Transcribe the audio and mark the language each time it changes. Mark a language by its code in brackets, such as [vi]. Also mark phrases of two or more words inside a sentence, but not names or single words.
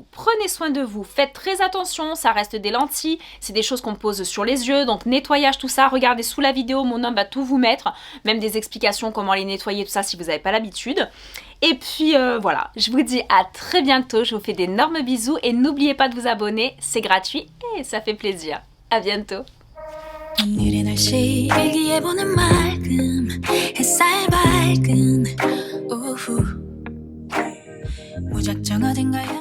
[fr] Prenez soin de vous, faites très attention, ça reste des lentilles, c'est des choses qu'on pose sur les yeux, donc nettoyage, tout ça. Regardez sous la vidéo, mon homme va tout vous mettre, même des explications comment les nettoyer, tout ça, si vous n'avez pas l'habitude. Et puis voilà, je vous dis à très bientôt, je vous fais d'énormes bisous et n'oubliez pas de vous abonner, c'est gratuit et ça fait plaisir. À bientôt. [ko] 오늘의 날씨 일기예보는 맑음 햇살 밝은 오후 무작정 어딘가에